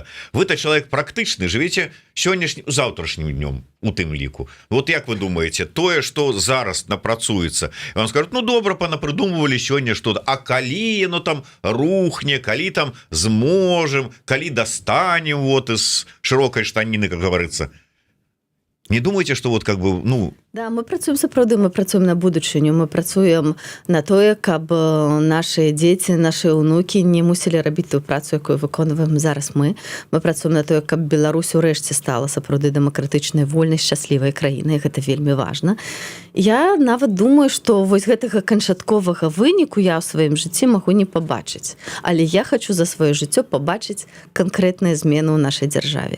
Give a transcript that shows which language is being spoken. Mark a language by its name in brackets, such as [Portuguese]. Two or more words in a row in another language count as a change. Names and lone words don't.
[Belarusian] Вы-то чалавек практычны, жывеце сённяшнім, заўтрашнім днём у тым ліку. Вот як вы думаеце, тое, што зараз напрацуецца, вам скажуць, ну добра, панапрыдумвалі сёння што-то, а калі яно там рухне, калі там зможам, калі дастанем вот из шырокай штаніны, [Russian] как говорится. [Belarusian] Не думаеце, што вот [Russian] как бы, [Belarusian] ну... Да, мы працуем сапраўды, мы працуем на будучыню, мы працуем на тое, каб нашы дзеці, нашы ўнукі не мусілі рабіць тую працу, якую выконваем зараз мы. Мы працуем на тое, каб Беларусь урэшце стала сапраўды дэмакратычнай, вольнай, шчаслівай краінай, гэта вельмі важна. Я нават думаю, што вось гэтага канчатковага выніку я ў сваім жыцці магу не пабачыць, але я хочу за сваё жыццё пабачыць канкрэтныя змены ў нашай дзяржаве.